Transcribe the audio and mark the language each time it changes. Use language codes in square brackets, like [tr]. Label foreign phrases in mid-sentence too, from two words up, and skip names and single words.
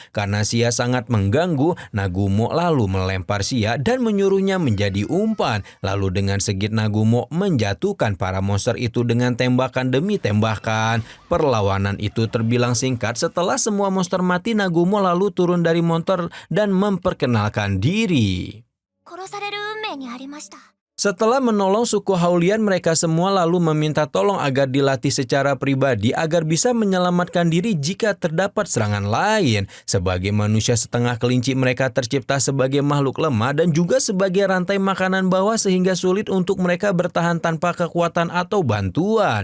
[id] Karena Sia sangat mengganggu, Nagumo lalu melempar Sia dan menyuruhnya menjadi umpan. Lalu dengan segit Nagumo menjatuhkan para monster itu dengan tembakan demi tembakan. Perlawanan itu terbilang singkat. Setelah semua monster mati, Nagumo lalu turun dari monster dan memperkenalkan diri. [ja] 殺される運命にありました。 [id] Setelah menolong suku Haulian, mereka semua lalu meminta tolong agar dilatih secara pribadi agar bisa menyelamatkan diri jika terdapat serangan lain. Sebagai manusia setengah kelinci, mereka tercipta sebagai makhluk lemah dan juga sebagai rantai makanan bawah sehingga sulit untuk mereka bertahan tanpa kekuatan atau bantuan.